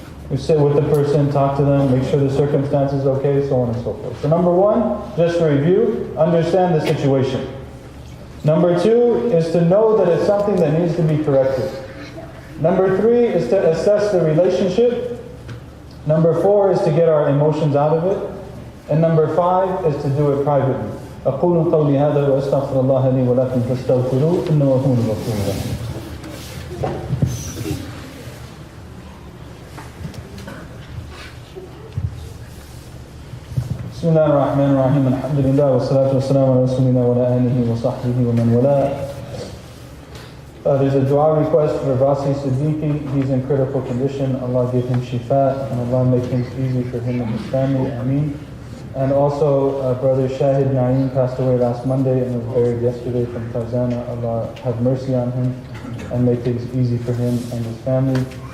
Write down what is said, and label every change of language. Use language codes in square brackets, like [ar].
[en] We sit with the person, talk to them, make sure the circumstance is okay, so on and so forth. So number 1, just to review, understand the situation. Number 2 is to know that it's something that needs to be corrected. Number 3 is to assess the relationship. Number 4 is to get our emotions out of it. And number 5 is to do it privately. [ar] أقول قولي هذا وأستغفر الله لي ولكم فاستغفروه إنه هو الغفور الرحيم. بسم الله الرحمن الرحيم الحمد لله والصلاة والسلام على رسول الله وعلى آله وصحبه ومن والاه. [en] There's a dua request for Vasi Siddiqui. He's in critical condition. Allah give him shifa and Allah make things easy for him and his family. Ameen. And also brother Shahid Naeem passed away last Monday and was buried yesterday from Tarzana. Allah have mercy on him and make things easy for him and his family.